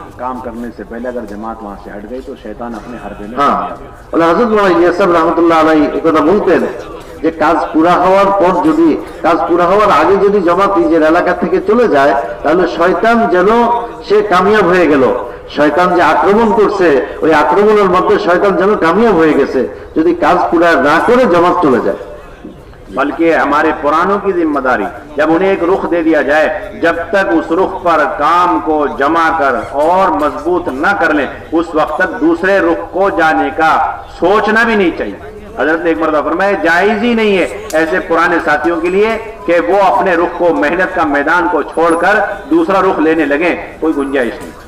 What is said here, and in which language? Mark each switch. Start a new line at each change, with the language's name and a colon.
Hindi: काम करने से पहले अगर जमात वहां से हट गई तो शैतान अपने हरबे में।
Bangla: হযরত মাওলানা ইলিয়াস সাহেব রাহমাতুল্লাহ আলাইহি এই কথা বলতেন যে কাজ পুরা হওয়ার পর, যদি কাজ পুরা হওয়ার আগে যদি জামাত নিজের এলাকা থেকে চলে যায়, তাহলে শয়তান যেন সে কামিয়াব হয়ে গেল, শয়তান যে আক্রমণ করছে ওই আক্রমণের মধ্যে শয়তান যেন কামিয়াব হয়ে গেছে যদি কাজ পুরা না করে জামাত চলে যায়।
Hindi: बल्कि हमारे पुरानों की जिम्मेदारी, जब उन्हें एक रुख दे दिया जाए, जब तक उस रुख पर काम को जमा कर और मजबूत न कर लें, उस वक्त तक दूसरे रुख को जाने का सोचना भी नहीं चाहिए। हजरत ने एक मरतबा फरमाया, जायज ही नहीं है ऐसे पुराने साथियों के लिए कि वो अपने रुख को, मेहनत का मैदान को छोड़कर दूसरा रुख लेने लगे, कोई गुंजाइश नहीं।